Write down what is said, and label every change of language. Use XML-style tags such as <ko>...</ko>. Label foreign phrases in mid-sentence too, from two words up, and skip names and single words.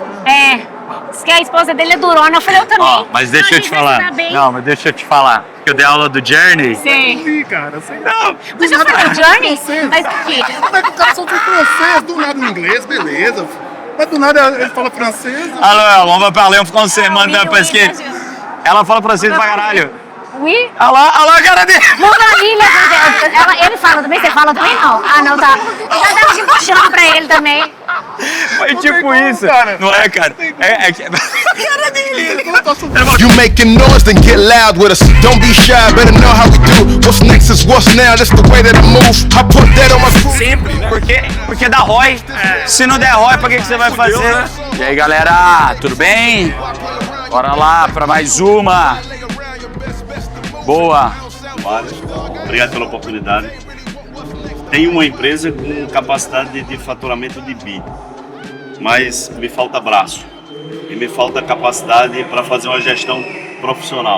<pt>É, diz que a esposa dele é durona, eu falei, eu também. Ó, mas deixa eu te falar. Não, mas deixa eu te falar. Que eu dei aula do Journey. Sei. Ih, cara, sei. Não, Você já foi no Journey? Mas o quê? Como é que o cara só tem francês, do nada em inglês, beleza. Mas do nada ele fala francês.</pt> <fr>Alors, on va parler en français maintenant parce que</fr> <pt>ela fala francês pra caralho. Oui? Olha lá a cara dele.</pt> <fr>Mon ami,</fr> <pt>ele fala também? Você fala também? Não. Ah, não, tá. Eu já tava debochando pra ele também. Foi tipo isso. Não é, cara? É que... A cara dele.</pt> <en>You making noise, then get loud with us. Don't be shy, better know how we do. What's next is what's now, that's the way that I move. I put that on my crew.</en> <pt>Sempre, né? Porque dá ROI. Se não der ROI, pra que você vai fazer? E aí, galera, tudo bem? Bora lá pra mais uma. Boa. Obrigado pela oportunidade. Tenho uma empresa com capacidade de faturamento de bi, mas me falta braço e me falta capacidade para fazer uma gestão profissional.</pt>